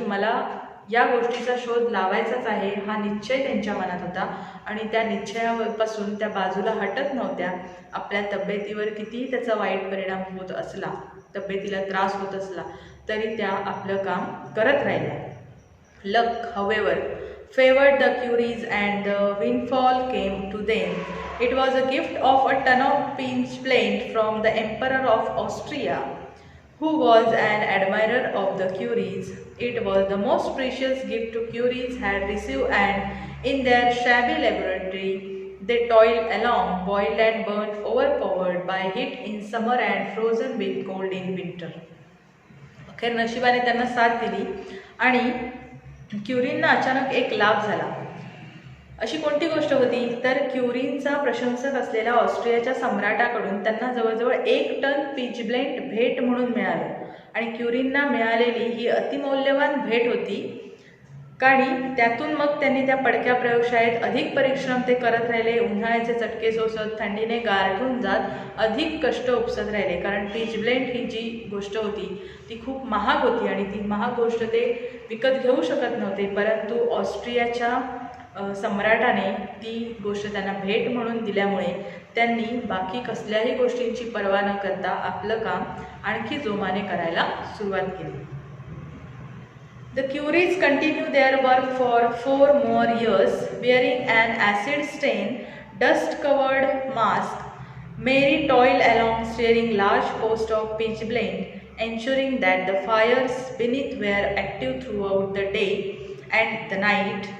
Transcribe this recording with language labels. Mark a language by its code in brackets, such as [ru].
[mr] मला या गोष्टीचा शोध लावायचाच आहे हा निश्चय त्यांच्या मनात होता आणि त्या निश्चयापासून त्या बाजूला हटत नव्हत्या. आपल्या तब्येतीवर कितीही त्याचा वाईट परिणाम होत असला, तब्येतीला त्रास होत असला, तरी त्या आपलं काम करत राहिल्या. [en] Luck, however, favored the Curies and the windfall came to them. It was a gift of a ton of pitchblende from the Emperor of Austria, who was an admirer of the Curies. It was the most precious gift the Curies had received, and in their shabby laboratory they toiled along, boiled and burnt, overpowered by heat in summer and frozen with cold in winter. [mr] अखेर नशिबाने त्यांना साथ दिली आणि क्युरींना अचानक एक लाभ झाला. अशी कोणती गोष्ट होती तर क्युरींचा प्रशंसक असलेल्या ऑस्ट्रियाच्या सम्राटाकडून त्यांना जवळजवळ 1 टन पिचब्लेंड भेट म्हणून मिळालं. आणि क्युरींना मिळालेली ही अतिमौल्यवान भेट होती कारण त्यातून मग त्यांनी त्या पडक्या प्रयोगशाळेत अधिक परिश्रम ते करत राहिले. उन्हाळ्याचे चटके सोसत, थंडीने गारठून जात अधिक कष्ट उपसत राहिले. कारण पिचब्लेंड ही जी गोष्ट होती ती खूप महाग होती आणि ती महाग गोष्ट ते विकत घेऊ शकत नव्हते. परंतु ऑस्ट्रियाच्या सम्राटाने ती गोष्ट त्यांना भेट म्हणून दिल्यामुळे त्यांनी बाकी कसल्याही गोष्टींची पर्वा न करता आपलं काम आणखी जोमाने करायला सुरुवात केली. [en] The Curies continued their work for 4 more years, wearing an acid-stained, dust-covered mask. Mary toiled along, steering large posts of pitchblende, ensuring that the fires beneath were active throughout the day and the night.